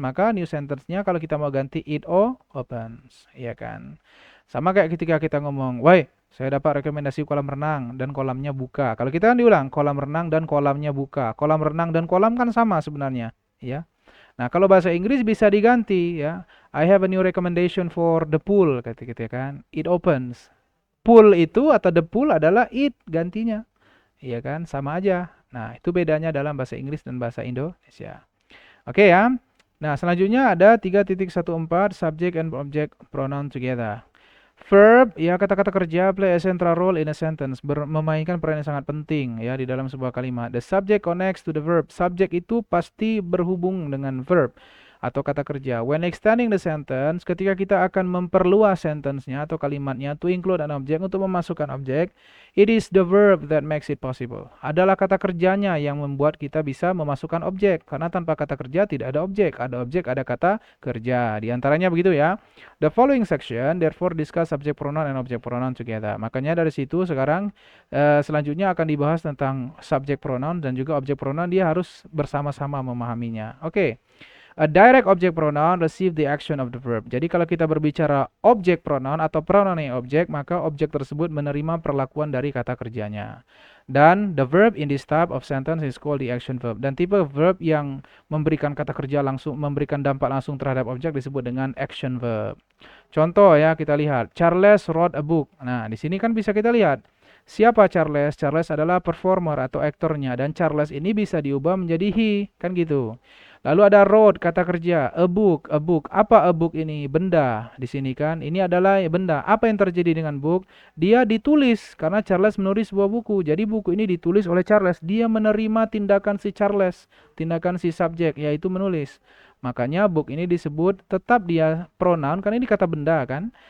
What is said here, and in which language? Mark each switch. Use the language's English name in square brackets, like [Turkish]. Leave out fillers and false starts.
[Indonesian] Maka new sentence-nya kalau kita mau ganti it opens ya kan? Sama kayak ketika kita ngomong, woi, saya dapat rekomendasi kolam renang dan kolamnya buka. Kalau kita kan diulang, kolam renang dan kolamnya buka. Kolam renang dan kolam kan sama sebenarnya, ya. Nah, kalau bahasa Inggris bisa diganti, ya. [English] I have a new recommendation for the pool, [Indonesian] kata kita kan. [English] It opens. [Indonesian] Pool itu atau the pool adalah it gantinya. Iya kan? Sama aja. Nah, itu bedanya dalam bahasa Inggris dan bahasa Indonesia. Oke ya. Nah, selanjutnya ada 3.14 subject and object pronoun together. Verb, ya kata-kata kerja [English] play a central role in a sentence, [Indonesian] memainkan peran yang sangat penting ya di dalam sebuah kalimat. [English] The subject connects to the verb. [Indonesian] Subjek itu pasti berhubung dengan verb. atau kata kerja. [English] When extending the sentence, [Indonesian] ketika kita akan memperluas sentence-nya atau kalimatnya [English] to include an object, [Indonesian] untuk memasukkan objek, [English] it is the verb that makes it possible. [Indonesian] Adalah kata kerjanya yang membuat kita bisa memasukkan objek. Karena tanpa kata kerja tidak ada objek. Ada objek, ada kata kerja. Di antaranya begitu ya. [English] The following section therefore discuss subject pronoun and object pronoun together. [Indonesian] Makanya dari situ sekarang selanjutnya akan dibahas tentang subject pronoun dan juga object pronoun. Dia harus bersama-sama memahaminya. Oke. [English] A direct object pronoun receive the action of the verb. [Indonesian] Jadi kalau kita berbicara objek pronoun atau pronoun yang objek, maka objek tersebut menerima perlakuan dari kata kerjanya. Dan [English] the verb in this type of sentence is called the action verb. [Indonesian] Dan tipe verb yang memberikan kata kerja langsung, memberikan dampak langsung terhadap objek disebut dengan action verb. Contoh ya, kita lihat [English] Charles wrote a book. [Indonesian] Nah, di sini kan bisa kita lihat siapa Charles? Charles adalah performer atau aktornya, dan Charles ini bisa diubah menjadi he, kan gitu. Lalu ada wrote, kata kerja, a book, a book. Apa a book ini? Benda. Di sini kan, ini adalah benda. Apa yang terjadi dengan book? Dia ditulis karena Charles menulis sebuah buku. Jadi buku ini ditulis oleh Charles. Dia menerima tindakan si Charles, tindakan si subjek, yaitu menulis. Makanya book ini disebut tetap dia pronoun, karena ini kata benda kan.